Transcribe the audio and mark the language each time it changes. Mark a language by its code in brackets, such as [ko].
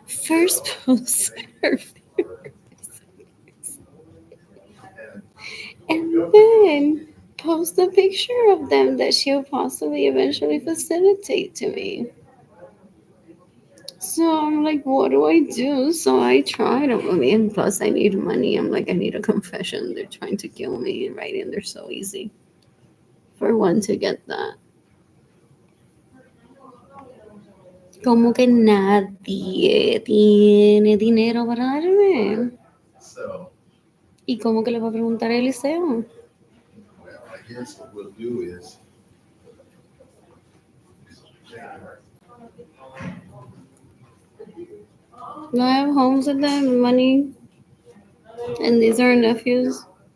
[en] First post her and then post a picture of them that she'll possibly eventually facilitate to me. So I'm like, what do I do? So I tried. I mean, plus I need money. I'm like, I need a confession. They're trying to kill me, right? And they're so easy for one to get that. [es] Como que nadie tiene dinero para darme. ¿Y cómo que le va a preguntar a Eliseo? [en] Well, I guess what we'll do is Do I have homes with them, money? And these are nephews?